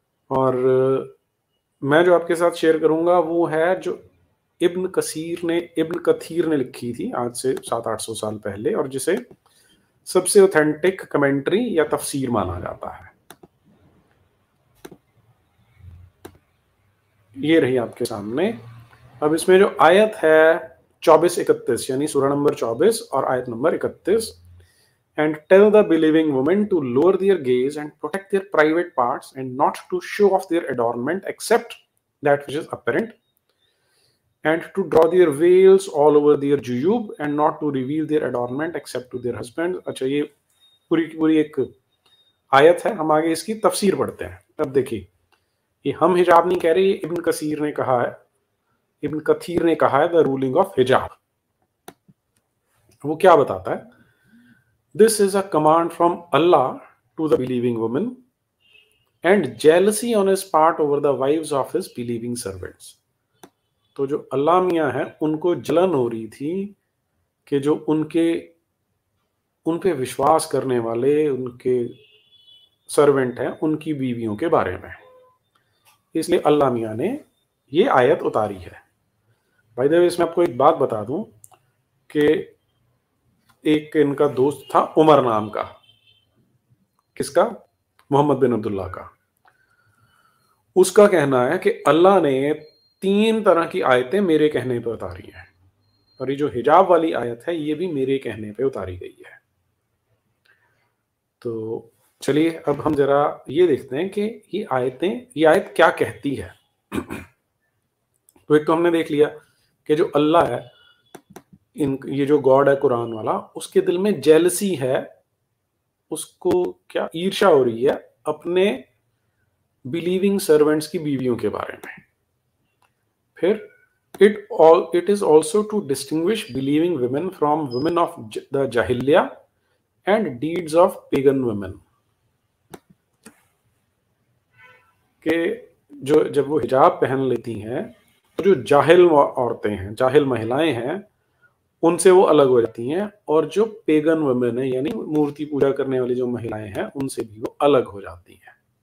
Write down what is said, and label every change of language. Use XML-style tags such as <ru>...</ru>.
<hi>और मैं जो आपके साथ शेयर करूंगा वो है जो इब्न कथीर ने लिखी थी आज से 700-800 साल पहले, और जिसे सबसे ऑथेंटिक कमेंट्री या तफसीर माना जाता है। ये रही आपके सामने। अब इसमें जो आयत है 24-31, यानी सूरा नंबर 24 और आयत number 31।</hi> <en>And tell the believing women to lower their gaze and protect their private parts and not to show off their adornment except that which is apparent, and to draw their veils all over their juyub and not to reveal their adornment except to their husbands।</en> <hi>अच्छा, ये पूरी की पूरी एक आयत है। हम आगे इसकी तफसीर पढ़ते हैं। अब देखिए, ये हम हिजाब नहीं कह रहे, इब्न कसीर ने कहा है, इब्न कथीर ने कहा है द रूलिंग ऑफ हिजाब। वो क्या बताता है?</hi> <en>This is a command from Allah to the believing woman and jealousy on his part over the wives of his believing servants।</en> <hi>तो जो अल्लाह मियाँ हैं उनको जलन हो रही थी कि जो उन पे विश्वास करने वाले उनके सर्वेंट हैं उनकी बीवियों के बारे में, इसलिए अल्लाह मियाँ ने ये आयत उतारी है। भाई देव, इसमें आपको एक बात बता दूं कि एक इनका दोस्त था उमर नाम का। किसका? मोहम्मद बिन अब्दुल्ला का। उसका कहना है कि अल्लाह ने 3 तरह की आयतें मेरे कहने पर उतारी हैं, और ये जो हिजाब वाली आयत है ये भी मेरे कहने पे उतारी गई है। तो चलिए अब हम जरा ये देखते हैं कि ये आयत क्या कहती है। तो एक तो हमने देख लिया कि जो अल्लाह है, ये जो गॉड है कुरान वाला, उसके दिल में जेलसी है, उसको क्या ईर्ष्या हो रही है अपने बिलीविंग सर्वेंट्स की बीवियों के बारे में। फिर</hi> <en>it is also to distinguish believing women from women of the jahiliya and deeds of pagan women।</en> <hi>कि जो जब वो हिजाब पहन लेती हैं तो जो जाहिल औरतें हैं, जाहिल महिलाएं हैं, उनसे वो अलग हो जाती हैं, और जो पेगन वुमेन है यानी मूर्ति पूजा करने वाली जो महिलाएं हैं उनसे भी वो अलग हो जाती हैं।</hi>